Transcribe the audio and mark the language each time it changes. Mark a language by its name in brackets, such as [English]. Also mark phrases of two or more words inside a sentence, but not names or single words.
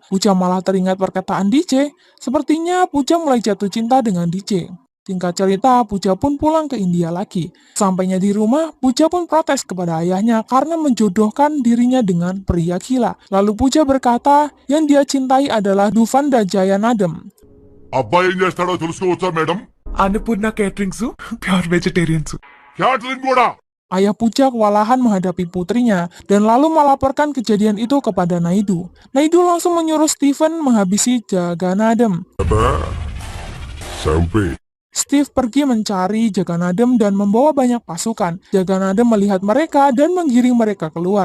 [Indonesian] Pooja malah teringat perkataan DJ. Sepertinya Pooja mulai jatuh cinta dengan DJ. Singkat cerita, Pooja pun pulang ke India lagi. Sampainya di rumah, Pooja pun protes kepada ayahnya karena menjodohkan dirinya dengan pria gila. Lalu Pooja berkata, yang dia cintai adalah Duvanda Jayanadam. [Telugu] అబ్బాయి ఏం చేస్తాడో తెలుసుకోవచ్చా మేడం? [English] Annapurna Catering su, pure vegetarian su. [Telugu] క్యాటరింగ్ కూడా [Indonesian] Ayah Pooja kewalahan menghadapi putrinya dan lalu melaporkan kejadian itu kepada Naidu. Naidu langsung menyuruh Stephen menghabisi Jagannatham. Sampai. Steve pergi mencari Jagannatham dan membawa banyak pasukan. Jagannatham melihat mereka dan menggiring mereka keluar.